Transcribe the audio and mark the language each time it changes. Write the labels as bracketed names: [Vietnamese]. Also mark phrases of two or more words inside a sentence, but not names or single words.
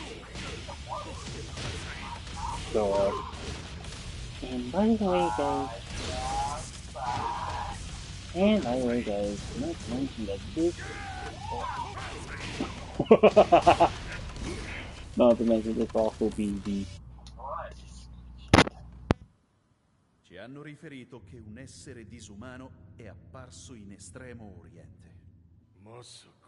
[English] God. And by the way, guys, not to mention that this. Not to mention this also be the. [Italian] Ci hanno riferito che un essere disumano è apparso in Estremo Oriente. [Japanese] Masaka.